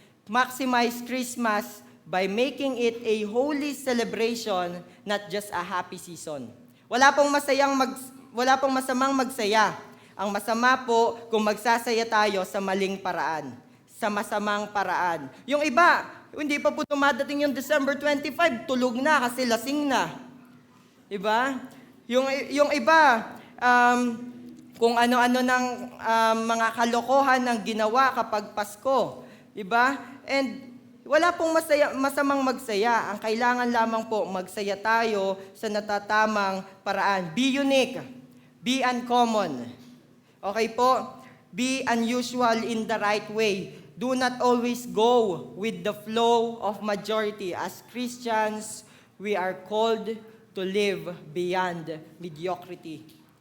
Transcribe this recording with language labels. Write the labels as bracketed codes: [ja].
[en] Maximize Christmas by making it a holy celebration, not just a happy season. [tl] Wala pong masamang magsaya. Ang masama po kung magsasaya tayo sa maling paraan, sa masamang paraan. Yung iba, hindi pa po dumadating yung December 25, tulog na kasi lasing na. Diba? Yung iba, kung ano-ano ng mga kalokohan ng ginawa kapag Pasko. Diba? And wala pong masamang magsaya. Ang kailangan lamang po, magsaya tayo sa natatamang paraan. [en] Be unique. Be uncommon. Okay po? Be unusual in the right way. Do not always go with the flow of majority. As Christians, we are called to live beyond mediocrity.